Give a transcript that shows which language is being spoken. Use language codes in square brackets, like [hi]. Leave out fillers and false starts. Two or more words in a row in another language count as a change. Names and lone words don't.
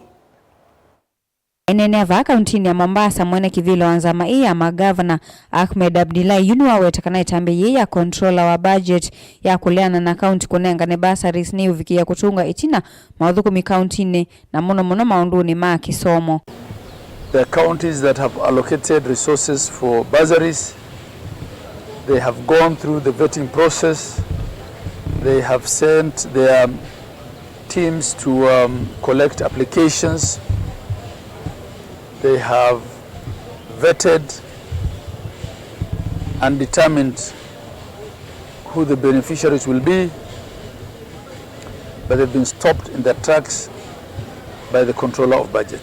[kam] Nene va Kaunti ya Mombasa mwene kivilo wa Nzama ya Magavana Ahmed Abililai Waweta Kana itambe ya controller wa budget ya kuleana na Kaunti Kunengane Basari ni uvikia kutunga Itina maudhuku mi Kaunti ne na mono maundu ni maa kisomo. [en] The counties that have allocated resources for bursaries, they have gone through the vetting process. They have sent their teams to collect applications. They have vetted and determined who the beneficiaries will be, but they've been stopped in their tracks by the controller of budget.